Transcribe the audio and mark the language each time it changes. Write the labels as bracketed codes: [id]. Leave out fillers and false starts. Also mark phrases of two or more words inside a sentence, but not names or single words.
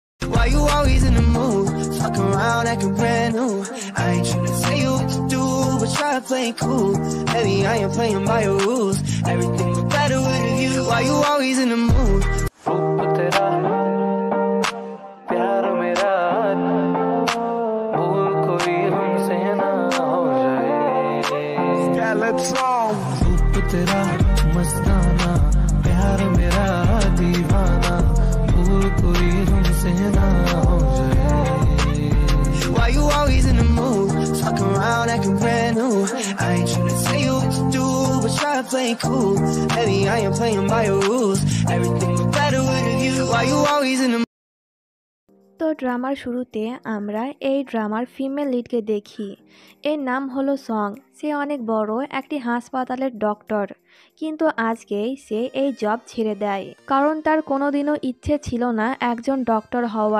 [en] Why you always in the mood? Fucking around acting brand new. I ain't tryna tell you what to do, but try to play it cool. Baby, I ain't playing by your rules. Everything was better with a view. Why you always in the mood? [hi] रूप तेरा प्यार मेरा भूल कोई हमसे ना हो जाए रूप तेरा मस्ताना प्यार मेरा दीवाना भूल कोई हमसे ना हो जाए [en] Why you always in the mood? Fucking around acting brand new. I ain't tryna tell you what to do, but try to play it cool. Baby, I ain't playing by your rules. Everything was better with a view. Why you always in the mood? [bn] তো ড্রামার শুরুতে আমরা এই ড্রামার [en] female lead [bn] দেখি। এর নাম হলো সং। সে অনেক বড় একটি হাসপাতালের ডক্টর, কিন্তু আজকেই সে এই জব ছেড়ে দেয়, কারণ তার কোনোদিনও ইচ্ছে ছিল না একজন ডক্টর হওয়ার।